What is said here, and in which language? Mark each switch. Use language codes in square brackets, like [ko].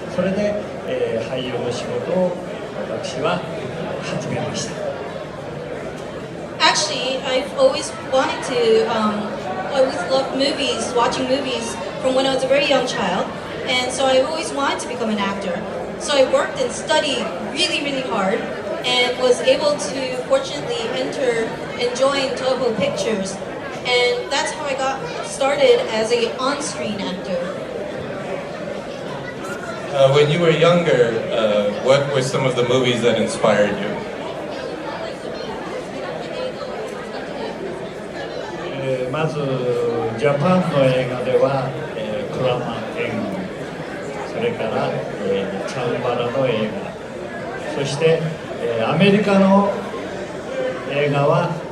[ja] それで、俳優の仕事を私は始めました。 [en] Actually, I've always wanted to, I always loved movies, watching movies from when I was a very young child, and so I always wanted to become an actor. So I worked and studied really, really hard, and was able to fortunately enter and join Toho Pictures, and that's how I got started as an on-screen actor. When you were younger, what were some of the movies that inspired you? [ja] まずジャパンの映画では、クラマエング、それから、チャンバラの映画、そして、アメリカの映画は、